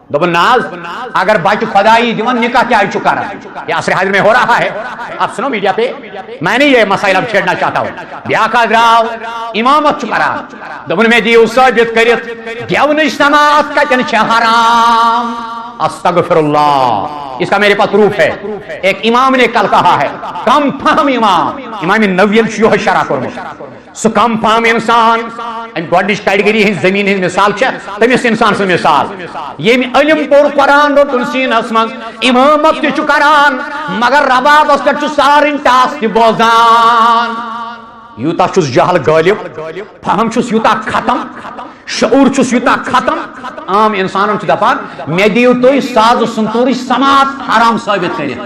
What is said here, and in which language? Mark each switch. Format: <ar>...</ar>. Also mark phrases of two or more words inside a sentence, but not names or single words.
<ks>دوپن ناز اگر بچہ خدائی دیون نکاح کیا کرا</ks> <ur>یہ عصر حاضر میں ہو رہا ہے. اب سنو میڈیا پہ میں نہیں یہ مسائل اب چھیڑنا چاہتا ہوں.</ur> <ks>بیاکھ دراو امامت کرا دوپن میں دیو ثابت کرت گیون سماعت کتن چھ حرام.</ks> <ar>استغفر اللہ.</ar> <ur>اس کا میرے پاس پروف ہے. ایک امام نے کل کہا ہے کم فہم</ur> <ks>امام نووی یہ شرح کورمت سہ کم فہم انسان گۄڈنِچ کیٹگری ہٕنٛز زمین ہٕنٛز مثال چھےٚ تٔمِس انسان سٕنٛز مثال ییٚمۍ علم پوٚر قرآن روٚٹُن سیٖنس منٛز امامت تہِ چھُ کران مگر ربابس پٮ۪ٹھ چھُ سارٕنۍ ٹاس تہِ بوزان. یوٗتاہ چھُس جہل غٲلب فہم چھُس یوٗتاہ ختم شعور چھُس یوٗتاہ ختم عام انسانن چھُ دپان مےٚ دِیِو تُہۍ ساز سنتوٗرٕچ سماعت حرام ثٲبت کٔرِتھ.</ks>